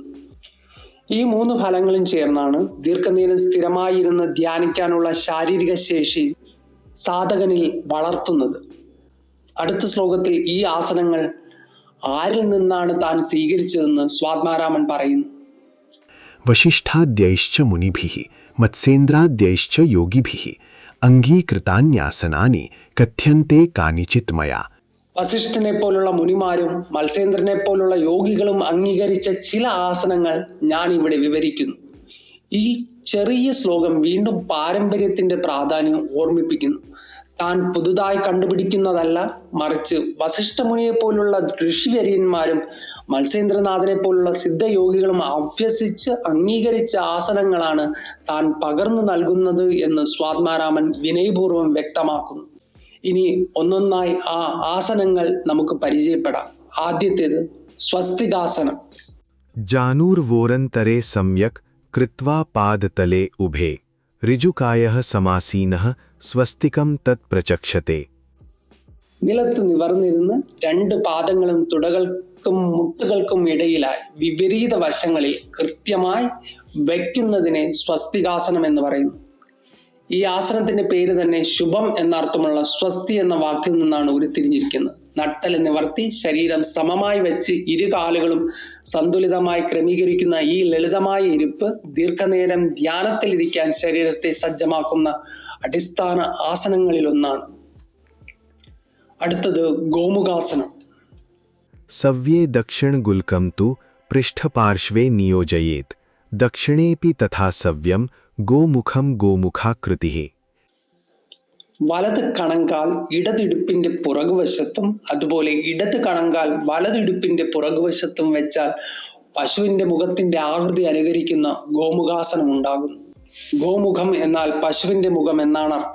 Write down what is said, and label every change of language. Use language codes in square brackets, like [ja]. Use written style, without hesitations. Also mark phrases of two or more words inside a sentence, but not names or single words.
[ml] ഈ 3 ഫലങ്ങളും ചേർന്നാണ് ദീർഘനേരം സ്ഥിരമായിരുന്ന് ധ്യാനിക്കാനുള്ള ശാരീരിക ശേഷി സാധകനിൽ വളർത്തുന്നത്. അടുത്ത ശ്ലോകത്തിൽ ഈ ആസനങ്ങൾ ആരിൽ നിന്നാണ് താൻ സ്വീകരിച്ചതെന്ന് സ്വാത്മാരാമൻ പറയുന്നു. [sa] वशिष्ठाद्यैश्च मुनिभिः मत्स्येन्द्राद्यैश्च योगिभिः अङ्गीकृतान्यासनानि कथ्यन्ते कानिचित् मया. [ml] വസിഷ്ഠനെ പോലുള്ള മുനിമാരും മത്സ്യേന്ദ്രനെ പോലുള്ള യോഗികളും അംഗീകരിച്ച ചില ആസനങ്ങൾ ഞാൻ ഇവിടെ വിവരിക്കുന്നു. ഈ ചെറിയ ശ്ലോകം വീണ്ടും പാരമ്പര്യത്തിന്റെ പ്രാധാന്യം ഓർമ്മിപ്പിക്കുന്നു. താൻ പുതുതായി കണ്ടുപിടിക്കുന്നതല്ല, മറിച്ച് വസിഷ്ഠമുനിയെ പോലുള്ള ഋഷിവര്യന്മാരും മത്സ്യേന്ദ്രനാഥനെ പോലുള്ള സിദ്ധയോഗികളും അഭ്യസിച്ച് അംഗീകരിച്ച ആസനങ്ങളാണ് താൻ പകർന്നു നൽകുന്നത് എന്ന് സ്വാത്മാരാമൻ വിനയപൂർവ്വം വ്യക്തമാക്കുന്നു. ഇനി ഒന്നൊന്നായി ആ ആസനങ്ങൾ നമുക്ക് പരിചയപ്പെടാം. ആദ്യത്തേത് സ്വസ്തികാസനം. [sa] जानुर्वोरन्तरे सम्यक् कृत्वा पादतले उभे ऋजुकायः समासीनः स्वस्तिकं तत् प्रचक्षते. [ml] നിലത്ത് നിവർന്നിരുന്ന് രണ്ട് പാദങ്ങളും തുടകൾക്കും മുട്ടുകൾക്കും ഇടയിലായി വിപരീത വശങ്ങളിൽ കൃത്യമായി വയ്ക്കുന്നതിനെ സ്വസ്തികാസനം എന്ന് പറയുന്നു. ഈ ആസനത്തിന്റെ പേര് തന്നെ ശുഭം എന്നർത്ഥമുള്ള സ്വസ്തി എന്ന വാക്കിൽ നിന്നാണ് ഉരുത്തിരിഞ്ഞിരിക്കുന്നത്. നട്ടല് നിവർത്തി ശരീരം സമമായി വെച്ച് ഇരുകാലുകളും സന്തുലിതമായി ക്രമീകരിക്കുന്ന ഈ ലളിതമായ ഇരിപ്പ് ദീർഘനേരം ധ്യാനത്തിലിരിക്കാൻ ശരീരത്തെ സജ്ജമാക്കുന്ന അടിസ്ഥാന ആസനങ്ങളിലൊന്നാണ്. അടുത്തത് ഗോമുഖാസനം. [sa] सव्ये दक्षिणगुल्कं तु पृष्ठपार्श्वे नियोजयेत् दक्षिणेऽपि तथा सव्यं गोमुखं गोमुखाकृतिः. [ml] വലത് കണങ്കാൽ ഇടതിടുപ്പിന്റെ പുറകുവശത്തും അതുപോലെ ഇടത് കണങ്കാൽ വലതിടുപ്പിന്റെ പുറകുവശത്തും വെച്ചാൽ പശുവിന്റെ മുഖത്തിന്റെ ആകൃതി അനുകരിക്കുന്ന ഗോമുഖാസനം ഉണ്ടാകുന്നു. ഗോമുഖം എന്നാൽ പശുവിന്റെ മുഖം എന്നാണ് അർത്ഥം.